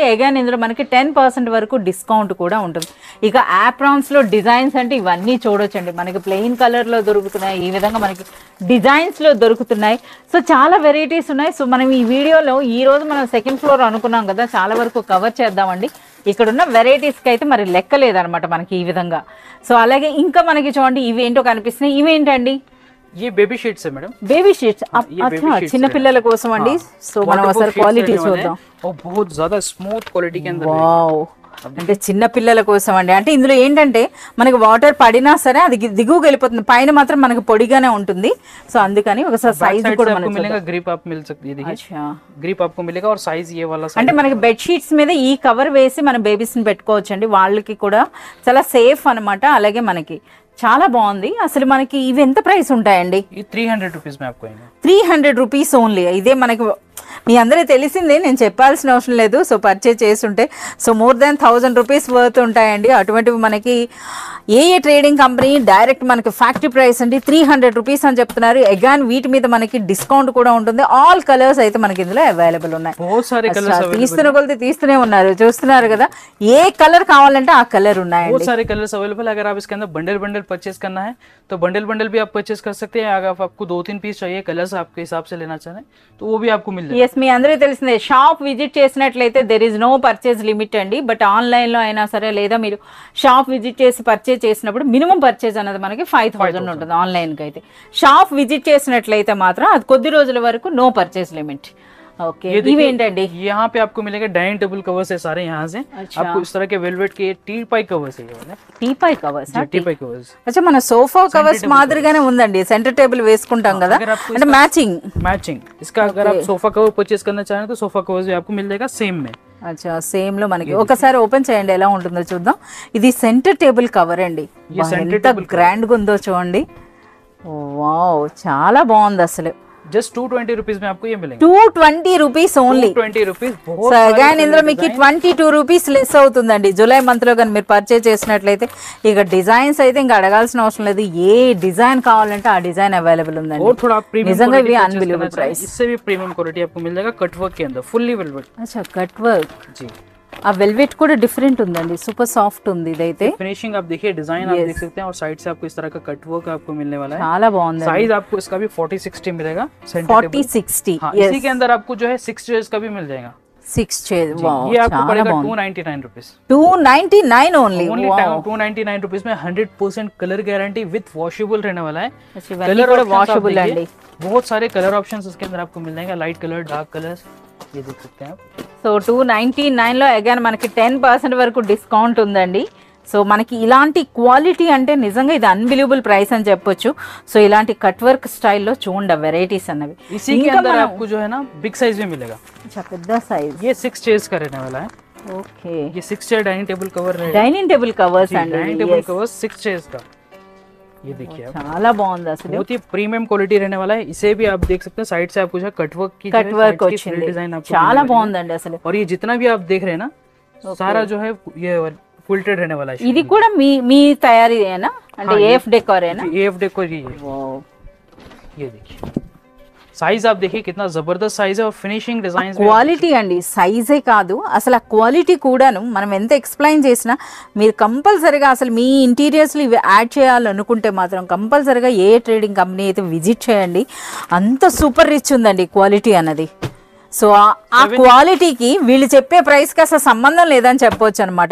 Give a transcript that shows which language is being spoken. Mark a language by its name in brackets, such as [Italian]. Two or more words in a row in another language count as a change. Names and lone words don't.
[Telugu] అగైన్ ఇందులో మనకి 10% వరకు డిస్కౌంట్ కూడా ఉంటుంది. ఇక యాప్రాన్స్లో డిజైన్స్ అంటే ఇవన్నీ చూడొచ్చండి, మనకి ప్లెయిన్ కలర్లో దొరుకుతున్నాయి, ఈ విధంగా మనకి డిజైన్స్లో దొరుకుతున్నాయి. సో చాలా వెరైటీస్ ఉన్నాయి. సో మనం ఈ వీడియోలో ఈరోజు మనం [English] second floor [Telugu] అనుకున్నాం కదా, చాలా వరకు కవర్ చేద్దామండి. ఇక్కడ ఉన్న వెరైటీస్కి అయితే మరి లెక్క లేదనమాట మనకి ఈ విధంగా. సో అలాగే ఇంకా మనకి చూడండి, ఇవేంటో కనిపిస్తున్నాయి. ఇవేంటండి? [Hindi] ये [English] baby sheets [Hindi] है मैडम. [English] baby sheets. [Telugu] అచ్చా, చిన్న పిల్లల కోసం అండి. సో మనం ఒకసారి క్వాలిటీ చూద్దాం. [Hindi] और बहुत ज्यादा [English] smooth quality [Hindi] के अंदर. [Telugu] వావ్, అంటే చిన్న పిల్లల కోసం అండి. అంటే ఇందులో ఏంటంటే మనకి వాటర్ పడినా సరే అది దిగువకి వెళ్ళిపోతుంది, పైన మాత్రం మనకి పొడిగానే ఉంటుంది. సో అందుకని ఒకసారి సైజ్ కూడా మనకు [Hindi] मिलेगा. ग्रिप आप मिल सकती है, देखिए ग्रिप आपको मिलेगा. और साइज ये वाला [Telugu] అంటే మనకి [English] bed sheets [Telugu] మీద ఈ కవర్ వేసి మన బేబీస్ ని పెట్టుకోవచ్చు అండి. వాళ్ళకి కూడా చాలా సేఫ్ అన్నమాట. అలాగే మనకి చాలా బాగుంది. అసలు మనకి ఇవి ఎంత ప్రైస్ ఉంటాయండి? [Hindi] 300 रुपीज में आपको [English] 300 rupees only. [Telugu] ఇదే మనకి మీ అందరికీ తెలిసిందే, నేను చెప్పాల్సిన అవసరం లేదు. సో పర్చేజ్ చేస్తుంటే [English] so more than 1000 rupees worth [Telugu] ఉంటాయండి. అటువంటివి మనకి ఏ [English] trading company [Telugu] డైరెక్ట్ మనకి [English] factory price [Telugu] అండి 300 రూపీస్ అని చెప్తున్నారు. అగైన్ వీటి మీద మనకి డిస్కౌంట్ కూడా ఉంటుంది. [English] all colours [Telugu] అయితే మనకి ఇందులో అవైలబుల్ ఉన్నాయి. తీస్తున్న కొలితే తీస్తూనే ఉన్నారు, చూస్తున్నారు కదా. ఏ కలర్ కావాలంటే ఆ కలర్ ఉన్నాయి. [Hindi] बहुत सारे [English] colours available. [Hindi] अगर आप इसके अंदर [English] bundle purchase [Hindi] करना है तो बंडल भी आप परचेज कर सकते हैं. अगर आपको 2-3 पीस चाहिए कलर्स आपके हिसाब से लेना चाहें तो वो भी आपको मिल जाएगा. ఎస్, మీ అందరికీ తెలిసిందే, [English] shop visit [Hindi] చేసినట్లయితే [English] there is no purchase limit [Hindi] అండి. బట్ ఆన్లైన్లో అయినా సరే, లేదా మీరు [English] shop visit [Hindi] చేసి పర్చేజ్ చేసినప్పుడు [English] minimum purchase [Hindi] అనేది మనకి 5000 ఉంటుంది ఆన్లైన్కి అయితే. [English] shop visit [Hindi] చేసినట్లయితే మాత్రం అది కొద్ది రోజుల వరకు [English] no purchase limit. [Telugu] ओके, ఇవేంటండి [Hindi] यहाँ पे आपको मिलेगा [English] dining table covers [Hindi] है सारे यहाँ से. अच्छा. आपको इस तरह के वेलवेट के [English] teapoy covers [Hindi] है. [English] teapoy covers. teapoy covers. [Telugu] అచ్చా, మన [English] sofa covers [Telugu] మాదిరిగానే ఉందండి. [English] centre table [Telugu] వేసుకుంటాం కదా, అంటే మ్యాచింగ్. [Hindi] इसका अगर आप [English] sofa cover [Hindi] परचेज करना चाहें तो [English] sofa covers [Hindi] भी आपको मिल जाएगा सेम में. [Telugu] అచ్చా సేమ్ లో మనకి ఒకసారి ఓపెన్ చేయండి ఎలా ఉంటుందో చూద్దాం. ఇది [English] centre table cover [Telugu] అండి, ఎంత గ్రాండ్ గా ఉందో చూడండి. వావ్ చాలా బాగుంది అసలు. [English] just 220 rupees [Hindi] में आपको ये मिलेंगे. [English] 220 rupees only. [Hindi] 220 रुपीज. [Telugu] సో అగైన్ ఇందులో మీకు [English] 22 rupees less [Telugu] అవుతుందండి [English] July month [Telugu] లో కానీ మీరు పర్చేజ్ చేసినట్లయితే. ఇక డిజైన్స్ అయితే ఇంకా అడగాల్సిన అవసరం లేదు, ఏ డిజైన్ కావాలంటే ఆ డిజైన్ అవైలబుల్ ఉందండి. [Hindi] और थोड़ा प्रीमियम [Telugu] నిజంగా ఇవి [English] unbelievable price. [Hindi] इससे भी [English] premium quality [Hindi] आपको मिल जाएगा [English] cut work [Hindi] के अंदर, [English] fully velvet. [Telugu] అచ్చా [English] cut work. [Hindi] जी [Telugu] ఆ వెల్వెట్ కూడా డిఫరెంట్ ఉందండి, [English] super soft [Telugu] ఉంది ఇదైతే. [Hindi] फिनिशिंग आप देखिए, डिजाइन आप देख सकते हैं, और साइड से आपको इस तरह का [English] cut work [Hindi] आपको मिलने वाला है. [Telugu] చాలా బాగుంది. [Hindi] साइज आपको इसका भी 40-60 मिलेगा. 40-60. इसी के अंदर आपको जो है 6 चेयर्स का भी मिल जाएगा. 6 चेयर. वाओ ये आपको पड़ेगा 299 रुपीज. 299 ओनली. 299 रुपीज में [English] 100% colour guarantee with washable [Hindi] रहने वाला है. कलर और वॉशेबल है. बहुत सारे [English] colour options [Hindi] इसके अंदर आपको मिल जाएंगे, [English] light colour, dark colours, [Hindi] ये देख सकते हैं आप. [Telugu] సో 299 లో అగైన్ మనకి 10% వరకు డిస్కౌంట్ ఉందండి. సో మనకి ఇలాంటి క్వాలిటీ అంటే నిజంగా ఇది [English] unbelievable price [Telugu] అని చెప్పొచ్చు. సో ఇలాంటి [English] cut work [Telugu] స్టైల్లో చూడండి వెరైటీస్ అన్నవి. [Hindi] इसी के अंदर आपको जो है ना [English] big size [Hindi] में मिलेगा. [Telugu] अच्छा పెద్ద సైజ్. [Hindi] ये 6 चेयर्स का रहने वाला है. ओके ये 6 चेयर [English] dining table cover [Hindi] रहेगा. [English] dining table covers అండి. dining table covers 6 chairs का. [Hindi] ये देखिए आप, [Telugu] చాలా బాగుంది అసలు. [Hindi] बहुत ही [English] premium quality [Hindi] रहने वाला है. इसे भी आप देख सकते हैं, साइड से आपको जो [English] cut work [Hindi] की [English] cut work [Telugu] వచ్చింది, చాలా బాగుందండి అసలు. [Hindi] और ये जितना भी आप देख रहे हैं ना, सारा जो है ये क्विल्टेड रहने वाला है. [Telugu] ఇది కూడా మీ తయారీయేనా అంటే ఏఎఫ్ డెకోరేనా? [Hindi] ఏఎఫ్ డెకోర్ ही है. वाओ ये देखिए, साइज आप देखिए कितना जबरदस्त साइज है, और [English] finishing design [Telugu] క్వాలిటీ అండి, సైజే కాదు అసలు ఆ క్వాలిటీ కూడాను మనం ఎంత ఎక్స్ప్లెయిన్ చేసినా మీరు కంపల్సరీగా అసలు మీ ఇంటీరియర్స్లో ఇవి యాడ్ చేయాలనుకుంటే మాత్రం కంపల్సరీగా ఏ [English] trading company [Telugu] అయితే విజిట్ చేయండి. అంత [English] super rich [Telugu] ఉందండి క్వాలిటీ అన్నది. సో ఆ క్వాలిటీకి వీళ్ళు చెప్పే ప్రైస్కి అసలు సంబంధం లేదని చెప్పవచ్చు అనమాట.